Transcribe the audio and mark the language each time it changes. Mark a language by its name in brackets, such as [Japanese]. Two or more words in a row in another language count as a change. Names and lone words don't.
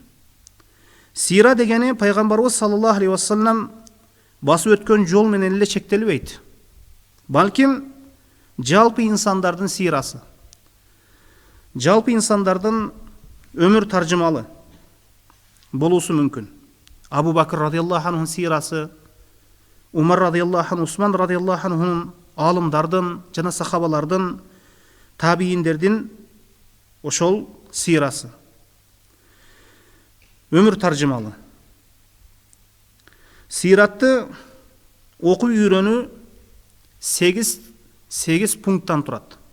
[Kyrgyz] Сира дегени пайгамбарыбыз [Arabic] صلى الله عليه وسلم [Kyrgyz] басып өткөн жол менен эле чектелбейт. Балким жалпы инсандардын сирасы, жалпы инсандардын өмүр таржымалы болуусу мүмкүн. Абу Бакр [Arabic] رضي الله عنه [Kyrgyz] сирасы, Умар [Arabic] رضي الله عنه, [Kyrgyz] Усман [Arabic] رضي الله عنه, [Kyrgyz] алымдардын жана сахабалардын, табииндердин ошол сирасы. Өмүр таржымалы. Сиратты окуп үйрөнүү 8 пункттан турат.